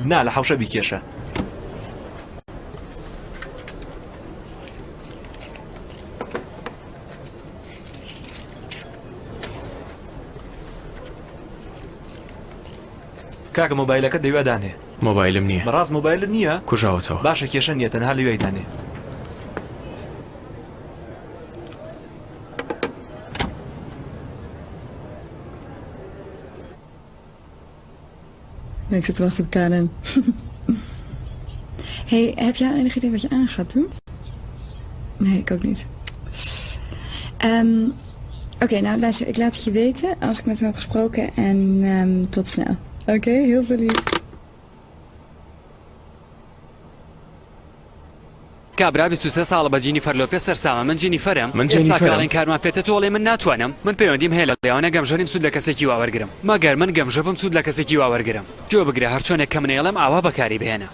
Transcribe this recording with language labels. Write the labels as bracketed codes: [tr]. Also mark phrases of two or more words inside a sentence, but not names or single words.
[ckb] نا لە حەوشە بیکێشە کاکە مۆبایلەکە دەیوادانێ مۆبایلم نییە بەڕاست مۆبایلت نییە کوژاوەتەوە باشە کێشە نیە تەنها لەوێدانێ [nl] Ik zit te wachten op Karen. Hey, heb jij enig idee wat je aan gaat doen? Nee, ik ook niet. Oké, nou luister, ik laat het je weten als ik met hem heb gesproken en tot snel. Oké, heel veel lief. [ckb] کابرا 23 ساڵە بە جینیفەر لۆپێز سەرسامە من جینیفەرم ئێستا کاڵین کارمان پێێتە تۆڵێ من ناتوانم من پەیوەندیم هەیە لە لێوانە گەمژەریم سوود لە کەسێکی واوەرگرم مەگەر من گەمژە بم سوود لە کەسێکی واوەرگرم گوێ بگرە هەر چۆنێک کە منێڵم ئاوا بەکاری بهێنە